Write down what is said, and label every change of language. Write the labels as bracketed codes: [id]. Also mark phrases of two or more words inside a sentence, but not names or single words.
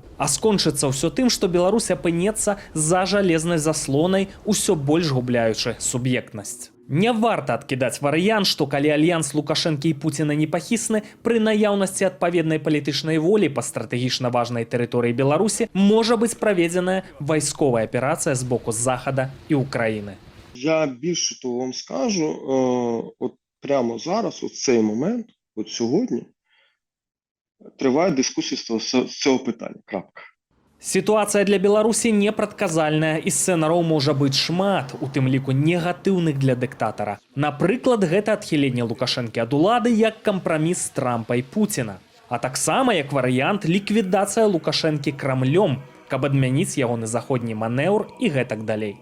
[be] А скончыцца ўсё тым, што Беларусь апынецца за жалезнай заслонай, усё больш губляючы суб'ектнасць. Не варта адкідаць варыянт, што калі альянс Лукашэнкі і Пуціна непахісны, пры наяўнасці адпаведнай палітычнай волі па стратэгічна важнай тэрыторыі Беларусі можа быць праведзеная вайсковая аперацыя з боку Захада і Украіны. [uk] Я більше того вам скажу, от прямо зараз, у цей момент, от сьогодні, триває дискусія з цього питання. [be] Крапка. Сітуацыя для Беларусі непрадказальная і сцэнароў можа быць шмат, у тым ліку негатыўных для дыктатара. Напрыклад, гэта адхіленне Лукашэнкі ад улады як кампраміс з Трампа і Пуціна. А таксама як варыянт ліквідацыя Лукашэнкі Крамлём, каб адмяніць ягоны заходні манеўр і гэтак далей.